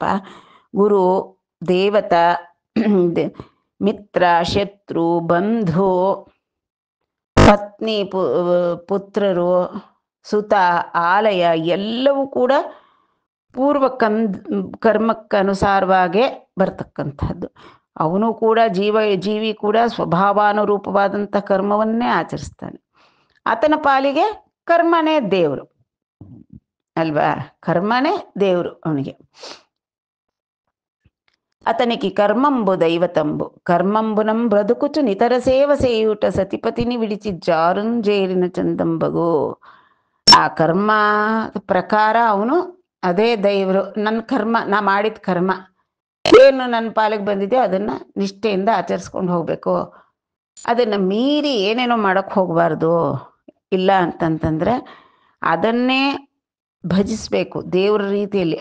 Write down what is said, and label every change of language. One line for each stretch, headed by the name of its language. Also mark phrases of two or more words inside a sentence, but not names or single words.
Kannada: ಗುರು, ದೇವತಾ, ಮಿತ್ರ, ಶತ್ರು, ಬಂಧು, ಪತ್ನಿ, ಪುತ್ರರು, ಸುತ, ಆಲಯ ಎಲ್ಲವೂ ಕೂಡ ಪೂರ್ವ ಕರ್ಮಕ್ಕನುಸಾರವಾಗೇ ಬರ್ತಕ್ಕಂಥದ್ದು. ಅವನು ಕೂಡ ಜೀವಿ ಕೂಡ ಸ್ವಭಾವಾನುರೂಪವಾದಂಥ ಕರ್ಮವನ್ನೇ ಆಚರಿಸ್ತಾನೆ. ಆತನ ಪಾಲಿಗೆ ಕರ್ಮನೇ ದೇವರು ಅಲ್ವಾ, ಕರ್ಮನೇ ದೇವರು ಅವನಿಗೆ.
Telugu: అతనికి కర్మంబు దైవతంబు కర్మంబునం బ్రతుకుచు నితర సేవ సేయుట సతిపతిని విడిచి జారుంజేరిన చందంబగు.
Kannada: ಆ ಕರ್ಮ ಪ್ರಕಾರ ಅವನು ಅದೇ ದೇವರು. ನನ್ನ ಕರ್ಮ, ನಾ ಮಾಡಿದ ಕರ್ಮ ಏನು ನನ್ನ ಪಾಲಿಗೆ ಬಂದಿದೆ ಅದನ್ನು ನಿಷ್ಠೆಯಿಂದ ಆಚರಿಸ್ಕೊಂಡು ಹೋಗಬೇಕು. ಅದನ್ನು ಮೀರಿ ಏನೇನೋ ಮಾಡೋಕ್ಕೆ ಹೋಗಬಾರ್ದು. ಇಲ್ಲ ಅಂತಂತಂದರೆ ಅದನ್ನೇ ಭಜಿಸಬೇಕು ದೇವ್ರ ರೀತಿಯಲ್ಲಿ.